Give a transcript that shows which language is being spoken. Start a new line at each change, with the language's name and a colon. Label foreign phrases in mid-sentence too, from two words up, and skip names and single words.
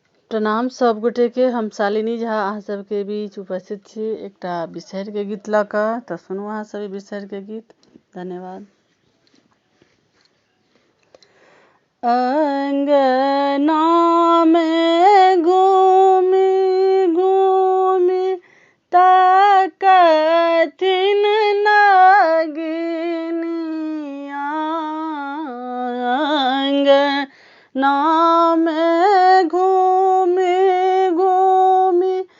Maithili: प्रणाम सब गोटे के। हम शालिनी झा अहाँ सबके बीच उपस्थित छी एकटा बिसहर के गीत लऽ कऽ। तऽ सुनू अहाँ सब बिसहर के गीत। धन्यवाद। अंगना में घूमी घूमी ताकथिन नागिनिया, अंगना में घूमी घूमी